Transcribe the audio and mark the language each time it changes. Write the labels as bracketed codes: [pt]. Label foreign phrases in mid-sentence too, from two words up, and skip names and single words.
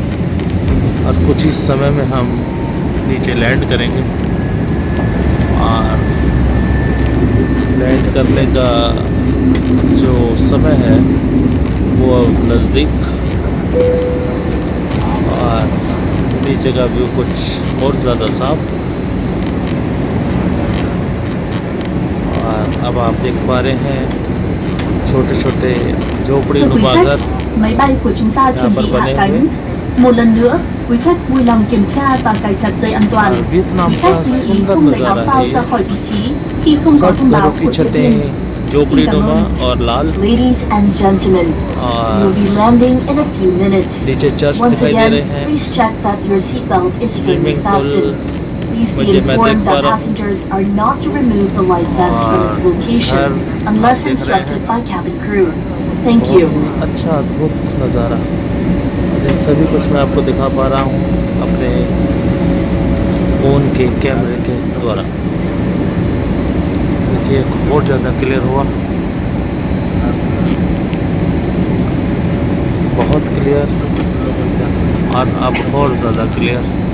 [hi] और कुछ ही समय में हम नीचे लैंड करेंगे, और लैंड करने का जो समय है वो अब नज़दीक। और नीचे का व्यू कुछ और ज़्यादा साफ। और अब आप देख पा रहे हैं छोटे छोटे झोपड़ी नुमा घर [vi] máy bay của chúng ta chuẩn bị hạ cánh. Một lần nữa, quý khách vui lòng kiểm tra và cài chặt dây an toàn. Quý khách lưu ý không lấy áo phao ra khỏi vị trí khi không có thông báo của tiếp viên. [hi] झोपड़ी नुमा और लाल। [en] Ladies and gentlemen, we'll be landing in a few minutes. [hi] नीचे चर्च [en] Once [hi] दिखाई दे [en] again, [hi] रहे हैं। [en] please check that your seatbelt is firmly [hi] स्विमिंग [en] fastened. Please be informed that passengers are not to remove the life vest from its location unless instructed by cabin crew. Thank you. [hi] अच्छा अद्भुत नज़ारा, ये सभी कुछ मैं आपको दिखा पा रहा हूँ अपने फ़ोन के कैमरे के द्वारा। देखिए और ज़्यादा क्लियर हुआ, बहुत क्लियर, और अब और ज़्यादा क्लियर।